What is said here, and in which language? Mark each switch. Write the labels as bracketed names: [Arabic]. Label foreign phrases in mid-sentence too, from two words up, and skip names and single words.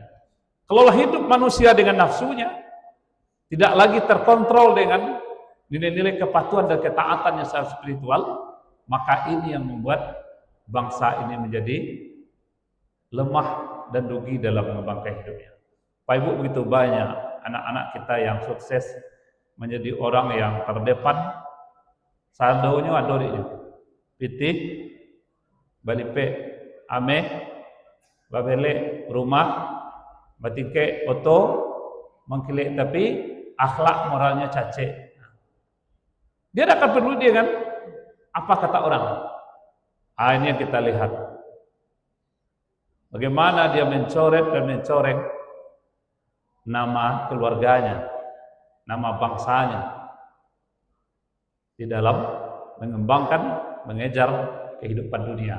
[Indonesian] Kalau hidup manusia dengan nafsunya, tidak lagi terkontrol dengan nilai-nilai kepatuhan dan ketaatan yang secara spiritual, maka ini yang membuat bangsa ini menjadi lemah dan rugi dalam mengembangkan hidupnya. Pak Ibu, begitu banyak anak-anak kita yang sukses menjadi orang yang terdepan. [Minangkabau] Saldonya adorinya pitih balipe ame babele rumah batike oto mengkilek, [Indonesian] tapi akhlak moralnya cace. Dia tidak akan peduli dengan apa kata orang. Ini yang kita lihat. Bagaimana dia mencoret dan mencoreng nama keluarganya, nama bangsanya di dalam mengembangkan, mengejar kehidupan dunia.